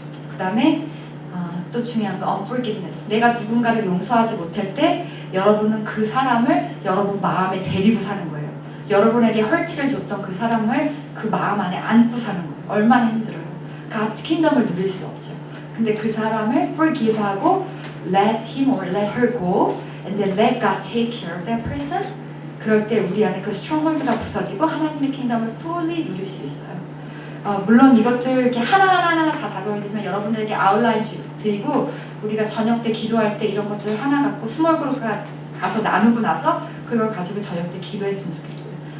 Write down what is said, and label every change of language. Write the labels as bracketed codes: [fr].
[ko] 그 다음에 또 중요한 거 unforgiveness. 내가 누군가를 용서하지 못할 때 여러분은 그 사람을 여러분 마음에 데리고 사는 거예요. 여러분에게 hurt를 줬던 그 사람을 그 마음 안에 안고 사는 거예요. 얼마나 힘들어요. God's kingdom을 누릴 수 없죠. 근데 그 사람을 forgive하고 [en] let him or let her go and then let God take care of that person. [ko] 그럴 때 우리 안에 그 stronghold가 부서지고 하나님의 킹덤을 fully 누릴 수 있어요. 물론 이것들 이렇게 하나하나 다 다뤄야 되지만 여러분들에게 아웃라인 드리고 우리가 저녁 때 기도할 때 이런 것들 하나 갖고 스몰 그룹 가서 나누고 나서 그걸 가지고 저녁 때 기도했으면 좋겠어요.